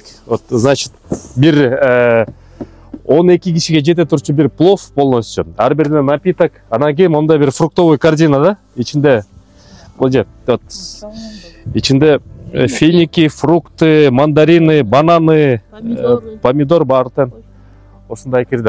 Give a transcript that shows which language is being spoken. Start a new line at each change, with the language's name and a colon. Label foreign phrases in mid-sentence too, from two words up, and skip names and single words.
Russian: Вот, значит,
Kyrgyz: бир 12 кишиге жете турчу бир плов полностью. Ар бирине напиток, анан кийин момундай бир
Russian: фруктовый корзина
Kyrgyz: да. Ичинде ичинде
Russian: финики, фрукты, мандарины, бананы,
Kyrgyz: помидор баардыгы ушундай кирди.